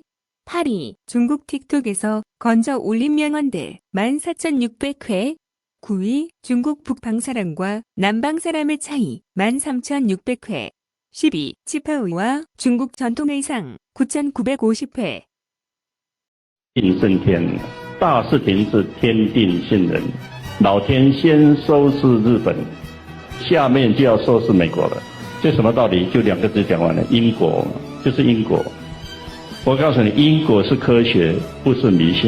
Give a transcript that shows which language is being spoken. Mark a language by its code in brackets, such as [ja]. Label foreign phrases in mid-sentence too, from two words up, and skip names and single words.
[ko] 8위 중국 틱톡에서 건져 올린 명언들 14,600회. 9위 중국 북방사람과 남방사람의 차이 13,600회. 10위 치파우와 중국 전통의상 9,950회. [zh] 定胜天，大事情是天定杏仁。老天先收拾日本，下面就要收拾美国了。这什么道理？就2个字讲完了，因果就是因果。我告诉你，因果是科学，不是迷信。